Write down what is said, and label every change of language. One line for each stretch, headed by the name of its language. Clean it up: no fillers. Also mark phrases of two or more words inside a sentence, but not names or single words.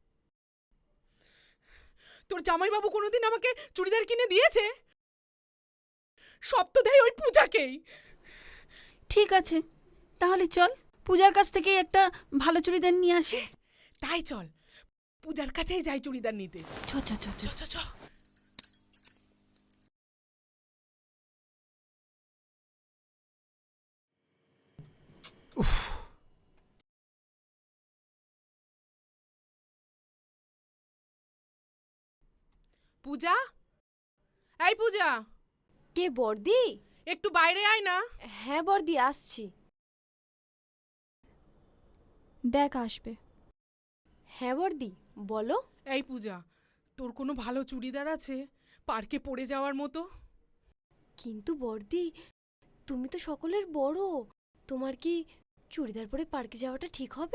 Bangla: তোর জামাইবাবু কোনোদিন আমাকে চুড়িদার কিনে দিয়েছে? সব তো দেয় ওই পূজাকেই। ঠিক আছে, তাহলে চল পূজার কাছ থেকে একটা ভালো চুড়িদার নিয়ে আসি। তাই চল, পূজার কাছেই যাই চুড়িদার নিতে। চ চ চ চ চ চ। পূজা, এই পূজা, কে বর্দি? একটু বাইরে আয় না। হ্যাঁ বর্দি, আসছি। দেখ আসবে। হ্যাঁ বর্দি, বলো। এই পূজা, তোর কোনো ভালো চুড়িদার আছে পার্কে পরে যাওয়ার মতো? কিন্তু বর্দি, তুমি তো সকলের বড়, তোমার কি চুড়িদার পরে পার্কে যাওয়াটা ঠিক হবে?